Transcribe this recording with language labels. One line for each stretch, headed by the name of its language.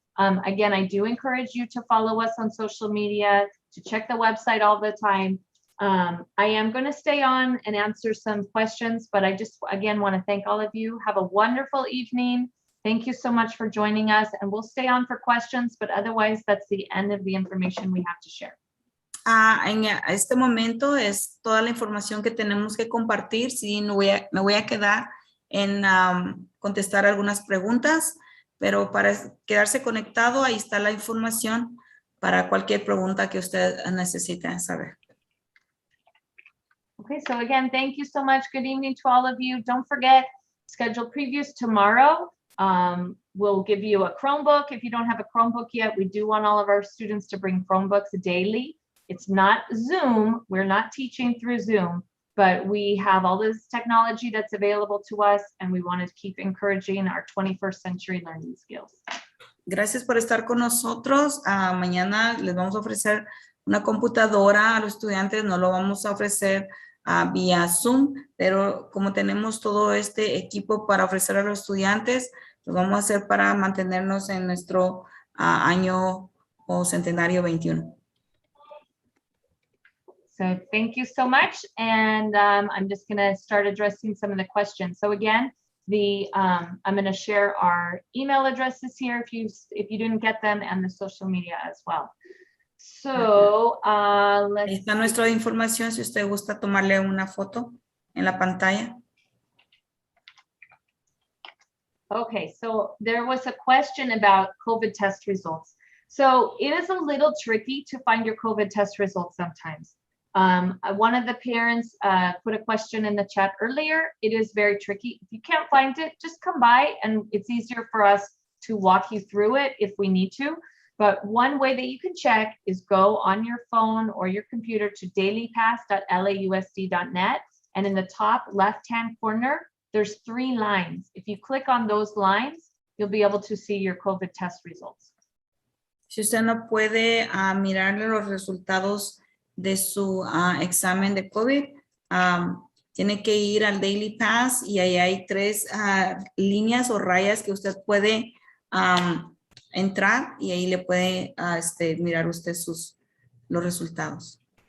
English: Again, I do encourage you to follow us on social media, to check the website all the time. I am going to stay on and answer some questions, but I just, again, want to thank all of you. Have a wonderful evening. Thank you so much for joining us, and we'll stay on for questions, but otherwise, that's the end of the information we have to share.
Spanish: En este momento es toda la información que tenemos que compartir. Sí, me voy a quedar en contestar algunas preguntas, pero para quedarse conectado, ahí está la información para cualquier pregunta que usted necesite saber.
English: Okay, so again, thank you so much. Good evening to all of you. Don't forget, schedule previews tomorrow. We'll give you a Chromebook. If you don't have a Chromebook yet, we do want all of our students to bring Chromebooks daily. It's not Zoom. We're not teaching through Zoom, but we have all this technology that's available to us, and we want to keep encouraging our 21st century learning skills.
Spanish: Gracias por estar con nosotros. Mañana les vamos a ofrecer una computadora a los estudiantes. No lo vamos a ofrecer vía Zoom, pero como tenemos todo este equipo para ofrecer a los estudiantes, lo vamos a hacer para mantenernos en nuestro año o centenario 21.
English: So thank you so much. And I'm just going to start addressing some of the questions. So again, I'm going to share our email addresses here if you didn't get them, and the social media as well. So
Spanish: Ahí está nuestra información si usted gusta tomarle una foto en la pantalla.
English: Okay, so there was a question about COVID test results. So it is a little tricky to find your COVID test results sometimes. One of the parents put a question in the chat earlier. It is very tricky. If you can't find it, just come by, and it's easier for us to walk you through it if we need to. But one way that you can check is go on your phone or your computer to dailypass.lausd.net. And in the top left-hand corner, there's 3 lines. If you click on those lines, you'll be able to see your COVID test results.
Spanish: Si usted no puede mirarle los resultados de su examen de COVID, tiene que ir al Daily Pass y ahí hay 3 líneas o rayas que usted puede entrar y ahí le puede mirar usted los resultados.